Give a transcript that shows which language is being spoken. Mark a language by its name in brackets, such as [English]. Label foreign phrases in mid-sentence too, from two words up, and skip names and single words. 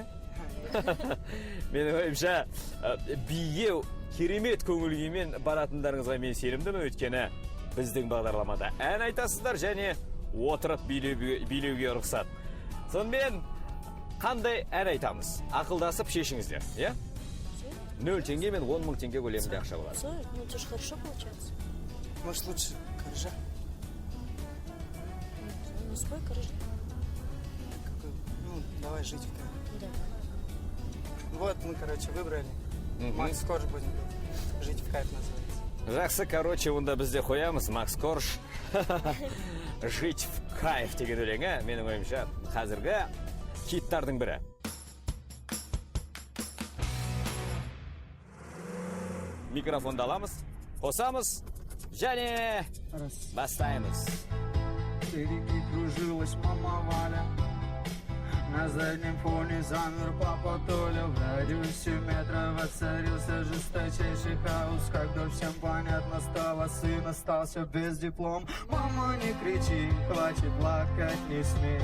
[Kazakh] Менің ойымша, биге керемет көңіл-күймен баратындарыңызға мен сенімдімін, өйткені біздің бағдарламада ән айтасыздар және отырып билеуге рұқсат. Сонымен қандай ән айтамыз? Ақылдасып шешіңіздер, иә? 0 теңге мен 10 мың теңге көлемінде ақша болады. [Russian] Ну, это же хорошо получается. Может, лучше Коржа? Ну, спой Коржа. Ну, давай жить в кайф. Да. Вот мы, короче, выбрали. Макс Корж будем. Жить в кайф называется. [Kazakh] Жақсы, короче, онда бізде қоямыз. Макс Корж. Жить в кайф деген өлеңі. Менің ойымша, қазіргі хиттардың бірі. Микрофонды аламыз, қосамыз, және бастаймыз. [Russian] Впереди кружилась мама Валя. На заднем фоне замер папа Толя. В радиусе метра воцарился жесточайший хаос. Когда всем понятно стало, сын остался без диплом. Мама, не кричи, хватит плакать, не смей.